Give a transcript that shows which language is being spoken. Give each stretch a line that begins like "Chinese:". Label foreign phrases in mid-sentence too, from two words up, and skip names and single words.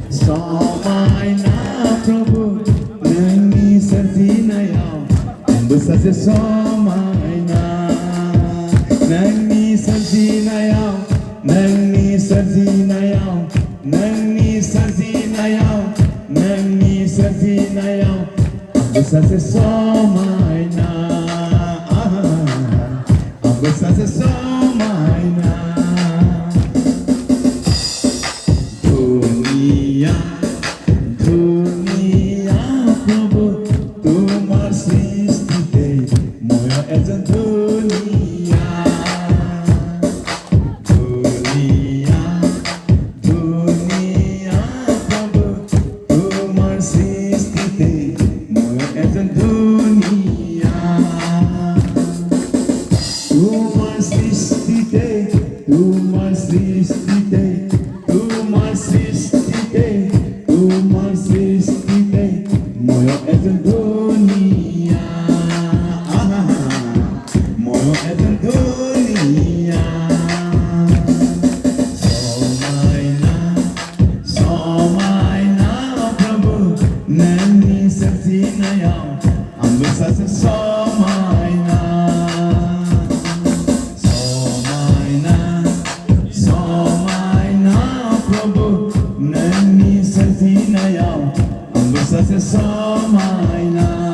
Bodo: समायना प्रभु नोंनि सोरजिनायाव आंबो सासे समायना नोंनि सोरजिनायाव नोंनि सोरजिनायाव नोंनि सोरजिनायाव नोंनि सोरजिनायाव आंबो सासे समायना आंबो सासे समायना दुनिया दुनिया प्रभु
Assamese: তোমার সৃষ্টিতে ময় একজন দুনিয়া দুনিয়া দুনিয়া প্রভু তোমার সৃষ্টিতে ময় একজন দুনিয়া তোমার সৃষ্টিতে তোমার সৃষ্টিতে তোমার সৃষ্টিতে তোমার সৃষ্টিতে ময় একজন দুনিয়া ময় একজন দুনিয়া
Bodo: समायना समायना प्रभु नोंनि सोरजिनायाव आंबो सासे समायना समायना समायना प्रभु नोंनि सोरजिनायाव आंबो सासे समायना